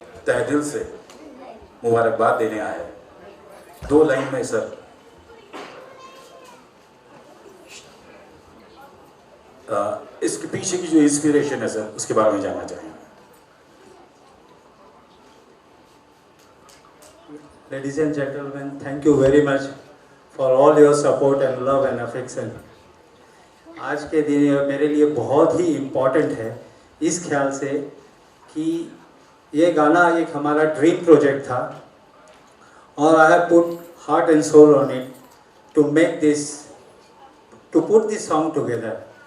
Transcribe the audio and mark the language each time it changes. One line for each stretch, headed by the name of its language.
Hindi: तहे दिल से मुबारकबाद देने आए। 2 लाइन में सर, इसके पीछे की जो इंस्पिरेशन है सर, उसके बारे में जानना चाहेंगे।
English: Ladies and gentlemen, thank you very much for all your support and love and affection.
Hindi: आज के दिन मेरे लिए बहुत ही इम्पोर्टेंट है इस ख्याल से कि ये गाना एक हमारा ड्रीम प्रोजेक्ट था और
English: I have put heart and soul on it to make this, to put this song together.